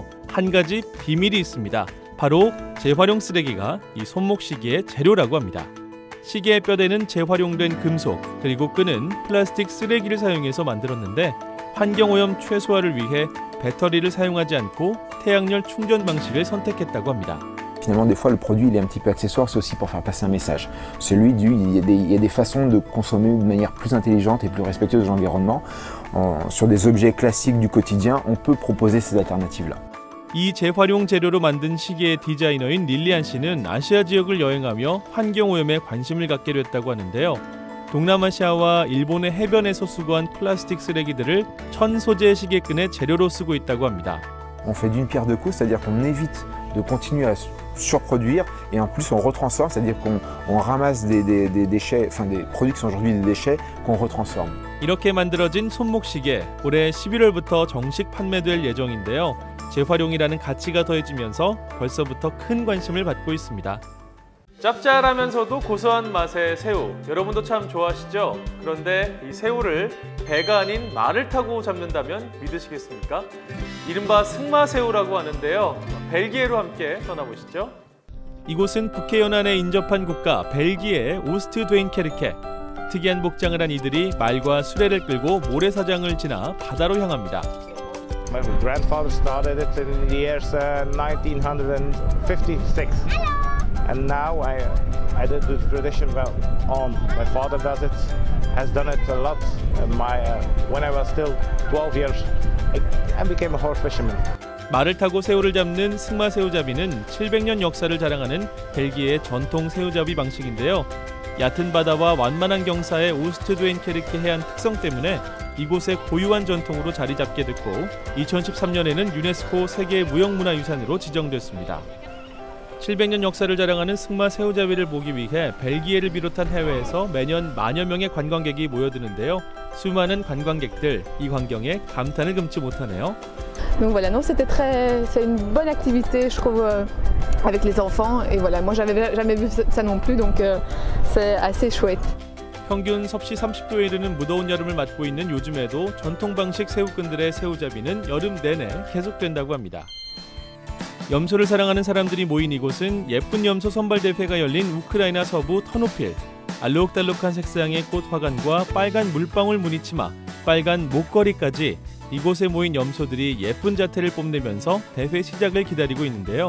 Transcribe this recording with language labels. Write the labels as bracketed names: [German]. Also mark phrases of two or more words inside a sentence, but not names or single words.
[Korean] 한 가지 비밀이 있습니다. 바로 재활용 쓰레기가 이 손목시계의 재료라고 합니다. 시계의 뼈대는 재활용된 금속, 그리고 끈은 플라스틱 쓰레기를 사용해서 만들었는데 환경오염 최소화를 위해 배터리를 사용하지 않고 태양열 충전 방식을 선택했다고 합니다. [French] Finalement, des fois, le produit il est un petit peu accessoire, c'est aussi pour faire passer un message. Celui il y a des façons de consommer de manière plus intelligente et plus respectueuse de l'environnement. Sur des objets classiques du quotidien, on peut proposer ces alternatives-là. [Korean] 이 재활용 재료로 만든 시계의 디자이너인 릴리안 씨는 아시아 지역을 여행하며 환경오염에 관심을 갖게 됐다고 하는데요. 동남아시아와 일본의 해변에서 수거한 플라스틱 쓰레기들을 천 소재 시계끈의 재료로 쓰고 있다고 합니다. [French] On fait d'une pierre deux coups, c'est-à-dire qu'on évite de continuer à surproduire et en plus on retransforme, c'est-à-dire qu'on ramasse des déchets, enfin des produits qui sont aujourd'hui des déchets qu'on retransforme. [Korean] 이렇게 만들어진 손목시계, 올해 11월부터 정식 판매될 예정인데요. 재활용이라는 가치가 더해지면서 벌써부터 큰 관심을 받고 있습니다. 짭짤하면서도 고소한 맛의 새우, 여러분도 참 좋아하시죠? 그런데 이 새우를 배가 아닌 말을 타고 잡는다면 믿으시겠습니까? 이른바 승마새우라고 하는데요. 벨기에로 함께 떠나보시죠. 이곳은 북해 연안에 인접한 국가 벨기에의 오스트드웬케르케. 특이한 복장을 한 이들이 말과 수레를 끌고 모래사장을 지나 바다로 향합니다. [English] My grandfather started it in the years 1956. And now I did the tradition on. My father does it, has done it a lot. When I was still 12 years, I became a horse fisherman. [Korean] 말을 타고 새우를 잡는 승마 새우잡이는 700년 역사를 자랑하는 벨기에의 전통 새우잡이 방식인데요. 얕은 바다와 완만한 경사의 오스트드웬케르케 해안 특성 때문에 이곳의 고유한 전통으로 자리 잡게 됐고 2013년에는 유네스코 세계 무형문화유산으로 지정됐습니다. 700년 역사를 자랑하는 승마 새우잡이를 보기 위해 벨기에를 비롯한 해외에서 매년 만여 명의 관광객이 모여드는데요. 수많은 관광객들, 이 광경에 감탄을 금치 못하네요. [French] Donc voilà, non, c'est une bonne activité, je trouve, avec les enfants. Et voilà, moi, j'avais jamais vu ça non plus, donc c'est assez chouette. [Korean] 평균 섭씨 30도에 이르는 무더운 여름을 맞고 있는 요즘에도 전통 방식 새우끈들의 새우잡이는 여름 내내 계속된다고 합니다. 염소를 사랑하는 사람들이 모인 이곳은 예쁜 염소 선발대회가 열린 우크라이나 서부 터노필. 알록달록한 색상의 꽃 화관과 빨간 물방울 무늬 치마, 빨간 목걸이까지 이곳에 모인 염소들이 예쁜 자태를 뽐내면서 대회 시작을 기다리고 있는데요.